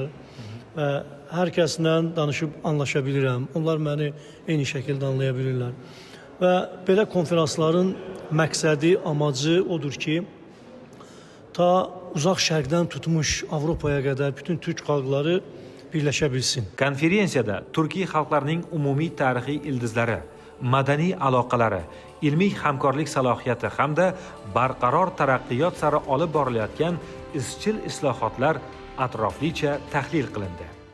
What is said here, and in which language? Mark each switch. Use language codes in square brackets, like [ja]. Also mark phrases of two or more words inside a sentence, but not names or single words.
[az] Və hər kəslə danışıb anlaşa bilirəm. Onlar məni eyni şəkildə anlaya bilirlər. Və belə konferansların məqsədi, amacı odur ki, ta uzaq şərqdən tutmuş Avropaya qədər bütün Türk xalqları birləşə bilsin. [uz] Konferensiyada Turkiy xalqlarining umumiy tarixiy ildizlari, madaniy aloqalari, ilmiy hamkorlik salohiyati hamda barqaror taraqqiyot sari olib borilayotgan izchil islohotlar atroflicha tahlil qilindi.